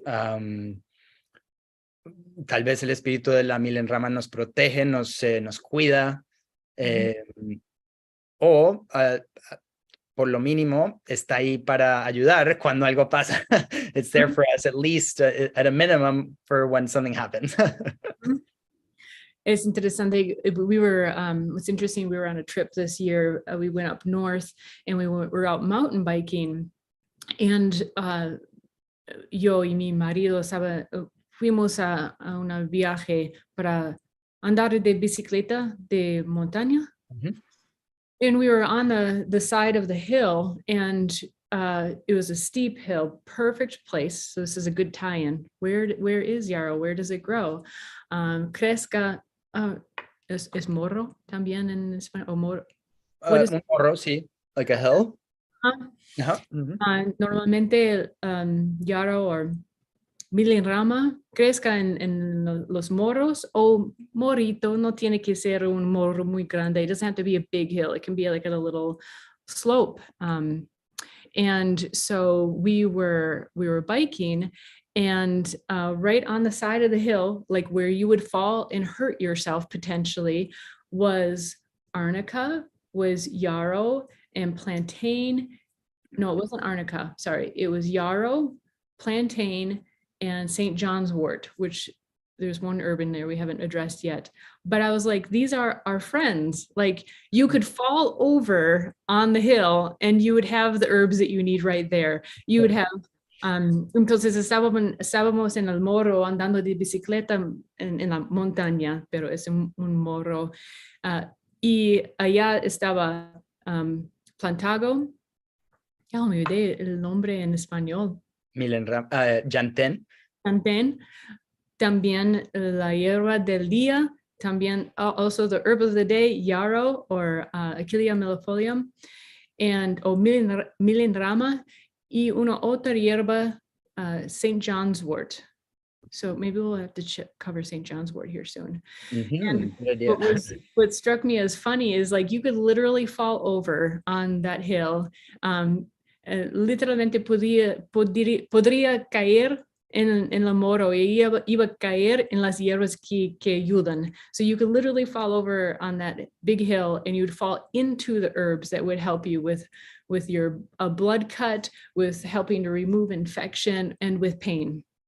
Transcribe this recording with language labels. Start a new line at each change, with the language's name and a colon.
Spanish: Tal vez el espíritu de la Milenrama nos protege, nos cuida, o por lo mínimo está ahí para ayudar cuando algo pasa.
English: It's there for us, at least at a minimum, for when something happens. It's interesting. We were, it's interesting. We were on a trip this year. We went up north and we were out mountain biking.
Spanish: And yo y mi marido fuimos a un viaje para andar de bicicleta de montaña.
English: And we were on the side of the hill, and it was a steep hill, perfect place. So this is a good tie-in. Where is Yarrow? Where does it grow?
Spanish: Crezca. Es morro también en español, o morro. Un morro, sí,
English: like a hill.
Spanish: Ajá, ujú. Normalmente Yarrow o Milenrama crezca en los morros o morito, no tiene que ser un morro muy grande.
English: It doesn't have to be a big hill. It can be like at a little slope. And so we were biking, and right on the side of the hill, like where you would fall and hurt yourself potentially, was arnica, was yarrow, and plantain. No, it wasn't arnica. Sorry, it was yarrow, plantain, and St. John's wort, which there's one herb in there we haven't addressed yet. But I was like, these are our friends. Like you could fall over on the hill and you would have the herbs that you need right there. You would have,
Spanish: entonces estábamos en el morro andando de bicicleta en la montaña, pero es un morro. Y allá estaba plantado. Ya me olvidé el nombre en español. Milenrama, Yantén. También la hierba del día, también
English: also the herb of the day,
Spanish: yarrow or Achillea millefolium, and Milenrama, y una otra hierba, St.
English: John's wort. So maybe we'll have to cover St. John's wort here soon. And what struck me as funny is like you could literally fall over on that hill.
Spanish: Literalmente podría caer en la moro y iba a caer en las hierbas que ayudan.
English: So you could literally fall over on that big hill and you'd fall into the herbs that would help you with your blood cut, with helping to remove infection, and with pain.